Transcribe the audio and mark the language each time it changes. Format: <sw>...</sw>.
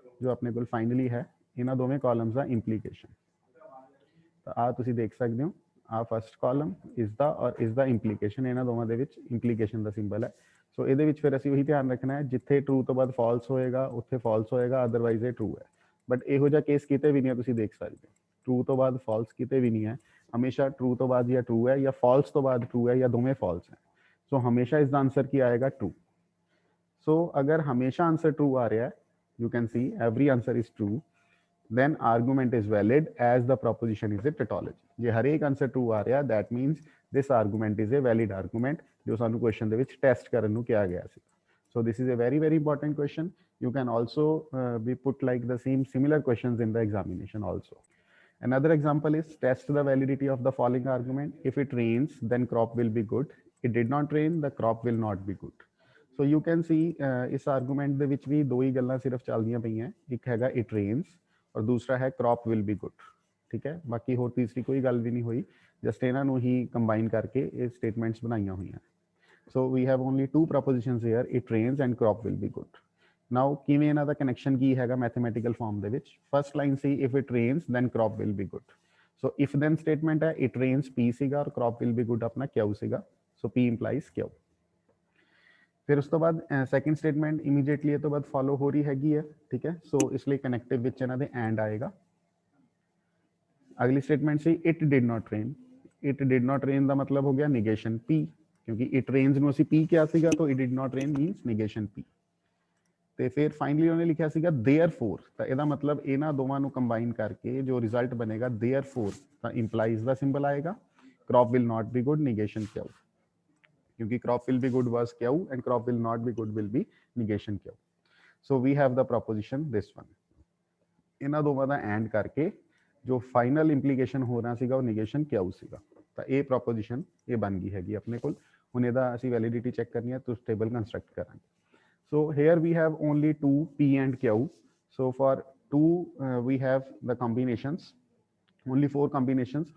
<pa>ਜੋ ਆਪਣੇ ਕੋਲ ਫਾਈਨਲੀ ਹੈ ਇਹਨਾਂ ਦੋਵੇਂ ਕਾਲਮਸ ਦਾ ਇੰਪਲੀਕੇਸ਼ਨ, ਤਾਂ ਆ ਤੁਸੀਂ ਦੇਖ ਸਕਦੇ ਹੋ, ਆ ਫਸਟ ਕਾਲਮ ਇਸ ਦਾ ਔਰ ਇਸ ਦਾ ਇੰਪਲੀਕੇਸ਼ਨ, ਇਹਨਾਂ ਦੋਵਾਂ ਦੇ ਵਿੱਚ ਇੰਪਲੀਕੇਸ਼ਨ ਦਾ ਸਿੰਬਲ ਹੈ। ਸੋ ਇਹਦੇ ਵਿੱਚ ਫਿਰ ਅਸੀਂ ਉਹੀ ਧਿਆਨ ਰੱਖਣਾ ਹੈ, ਜਿੱਥੇ ਟਰੂ ਤੋਂ ਬਾਅਦ ਫਾਲਸ ਹੋਏਗਾ ਉੱਥੇ ਫਾਲਸ ਹੋਏਗਾ, ਅਦਰਵਾਈਜ਼ ਇਹ ਟਰੂ ਹੈ। ਬਟ ਇਹੋ ਜਿਹਾ ਕੇਸ ਕਿਤੇ ਵੀ ਨਹੀਂ ਹੈ, ਤੁਸੀਂ ਦੇਖ ਸਕਦੇ ਹੋ ਟਰੂ ਤੋਂ ਬਾਅਦ ਫਾਲਸ ਕਿਤੇ ਵੀ ਨਹੀਂ ਹੈ, ਹਮੇਸ਼ਾ ਟਰੂ ਤੋਂ ਬਾਅਦ ਜਾਂ ਟਰੂ ਹੈ ਜਾਂ ਫਾਲਸ ਤੋਂ ਬਾਅਦ ਟਰੂ ਹੈ ਜਾਂ ਦੋਵੇਂ ਫਾਲਸ ਹੈ।</pa> <hi>सो हमेशा इसका आंसर क्या आएगा, ट्रू। सो अगर हमेशा आंसर ट्रू आ रहा है,</hi> <en>You can see every answer is true, then argument is valid as the proposition is a tautology।</en> <pa>ਜੇ ਹਰੇਕ ਆਂਸਰ ਟਰੂ ਆ ਰਿਹਾ</pa> <en>that means this argument is a valid argument,</en> <pa>ਜੋ ਸਾਨੂੰ ਕੁਐਸਚਨ ਦੇ ਵਿੱਚ ਟੈਸਟ ਕਰਨ ਨੂੰ ਕਿਹਾ ਗਿਆ ਸੀ।</pa> <en>So this is a very important question. You can also be put like the similar questions in the examination also. Another example is test the validity of the following argument. If it rains, then crop will be good. It did not rain, the crop will not be good. So you can see</en> <pa>ਇਸ argument ਦੇ ਵਿੱਚ ਵੀ ਦੋ ਹੀ ਗੱਲਾਂ ਸਿਰਫ ਚੱਲਦੀਆਂ ਪਈਆਂ, ਇੱਕ ਹੈਗਾ</pa> <en>it rains</en> <pa>ਔਰ ਦੂਸਰਾ ਹੈ</pa> <en>crop will be good,</en> <pa>ਠੀਕ ਹੈ। ਬਾਕੀ ਹੋਰ ਤੀਸਰੀ ਕੋਈ ਗੱਲ ਵੀ ਨਹੀਂ ਹੋਈ, ਜਸਟ ਇਹਨਾਂ ਨੂੰ ਹੀ ਕੰਬਾਈਨ ਕਰਕੇ ਇਹ ਸਟੇਟਮੈਂਟਸ ਬਣਾਈਆਂ ਹੋਈਆਂ।</pa> <en>So we have only two propositions here, it rains and crop will be good.</en> <pa>Now ਕਿਵੇਂ ਇਹਨਾਂ ਦਾ ਕਨੈਕਸ਼ਨ ਕੀ ਹੈਗਾ ਮੈਥਮੈਟੀਕਲ ਫਾਰਮ ਦੇ ਵਿੱਚ?</pa> <en>First line ਸੀ if it rains then crop will be good. So if then statement ਹੈ it rains P ਸੀਗਾ ਔਰ crop will be good ਆਪਣਾ Q ਸੀਗਾ, so P implies Q।</en> <pa>ਫਿਰ ਉਸ ਤੋਂ ਬਾਅਦ ਸੈਕੰਡ ਸਟੇਟਮੈਂਟ ਇਮੀਡੀਏਟਲੀ ਇਹ ਤੋਂ ਬਾਅਦ ਫੋਲੋ ਹੋ ਰਹੀ ਹੈਗੀ ਹੈ, ਠੀਕ ਹੈ। ਸੋ ਇਸ ਲਈ ਕਨੈਕਟਿਵ ਵਿੱਚ ਇਹਨਾਂ ਦੇ ਐਂਡ ਆਏਗਾ। ਅਗਲੀ statement ਸੀ</pa> <en>It did not rain. It did not rain</en> <pa>ਦਾ ਮਤਲਬ ਹੋ ਗਿਆ ਨਿਗੇਸ਼ਨ P, ਕਿਉਂਕਿ ਇਟ ਰੇਨਸ ਨੂੰ ਅਸੀਂ P ਕਿਹਾ ਸੀਗਾ, ਤਾਂ it did not rain means ਨਿਗੇਸ਼ਨ P। ਤੇ ਫਿਰ ਫਾਈਨਲੀ ਉਹਨੇ ਲਿਖਿਆ ਸੀਗਾ देयरफॉर, ਤਾਂ ਇਹਦਾ ਮਤਲਬ ਇਹਨਾਂ ਦੋਵਾਂ ਨੂੰ ਕੰਬਾਈਨ ਕਰਕੇ ਜੋ ਰਿਜ਼ਲਟ ਬਣੇਗਾ देयरफॉर, ਤਾਂ ਇੰਪਲਾਈਜ਼ ਦਾ ਸਿੰਬਲ ਆਏਗਾ,</pa> <en>crop will not be good negation Q,</en> <hi>क्योंकि</hi> <en>crop will be good was Q and crop will not be good will be negation Q. So we have the proposition this one.</en> <pa>ਇਹਨਾਂ ਦੋਵਾਂ ਦਾ and ਕਰਕੇ ਜੋ final implication ਹੋ ਰਹਾ ਸੀਗਾ ਉਹ negation Q ਸੀਗਾ, ਤਾਂ ਇਹ ਪ੍ਰੋਪੋਜੀਸ਼ਨ ਇਹ ਬਣ ਗਈ ਹੈਗੀ ਆਪਣੇ ਕੋਲ। ਹੁਣ ਇਹਦਾ ਅਸੀਂ ਵੈਲਿਡਿਟੀ ਚੈੱਕ ਕਰਨੀ ਹੈ, ਤਾਂ ਟੇਬਲ ਕੰਸਟਰਕਟ ਕਰਾਂਗੇ।</pa> <en>So here we have only two P and Q. So for two we have the combinations, only four combinations.</en>